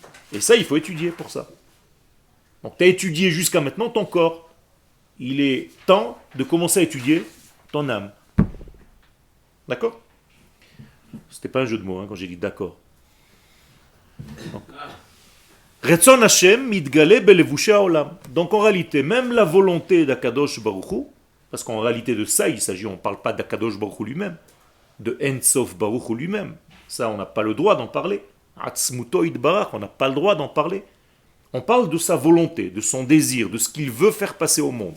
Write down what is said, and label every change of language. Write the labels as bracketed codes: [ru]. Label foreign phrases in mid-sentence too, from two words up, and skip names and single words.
[fr] Et ça, il faut étudier pour ça. Donc tu as étudié jusqu'à maintenant ton corps. Il est temps de commencer à étudier ton âme. D'accord? C'était pas un jeu de mots quand j'ai dit d'accord. [he] רצון השם מתגלה בלבושי העולם. [fr] Donc en réalité, même la volonté d' [he] הקדוש ברוך הוא, [fr] parce qu'en réalité de ça il s'agit, on ne parle pas d' [he] הקדוש ברוך הוא [fr] lui-même, de [he] אין סוף ברוך הוא [fr] lui-même. Ça, on n'a pas le droit d'en parler. [he] עצמותו יתברך, [fr] on n'a pas le droit d'en parler. On parle de sa volonté, de son désir, de ce qu'il veut faire passer au monde.